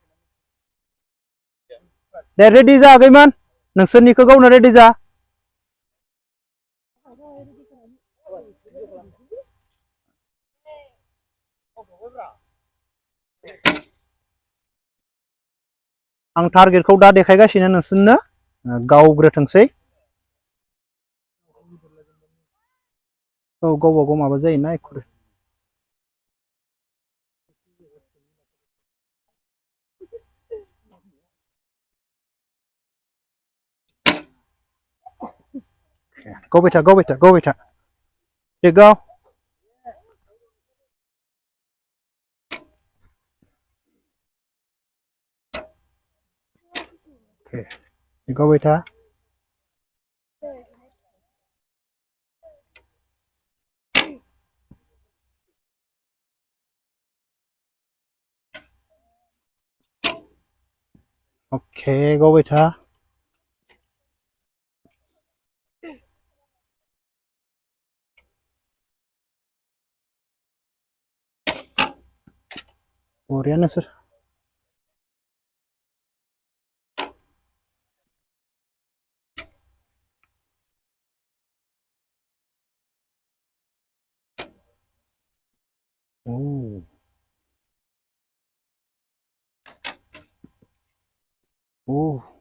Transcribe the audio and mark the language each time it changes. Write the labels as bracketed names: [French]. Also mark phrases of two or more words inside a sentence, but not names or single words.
[Bodo] दे रेडि जा आगैमोन नोंसोरनिखौ गावनो रेडि जा आं टारगेटखौ दा देखायगासिनो नोंसोरनो गावग्रोथोंसै औ गावबा गाव माबा जायोना एखुरि Go बेटा go बेटा go बेटा दे go [English] Okay go बेटा Okay go बेटा [Bodo] बरिया नोंसोर Oh Oh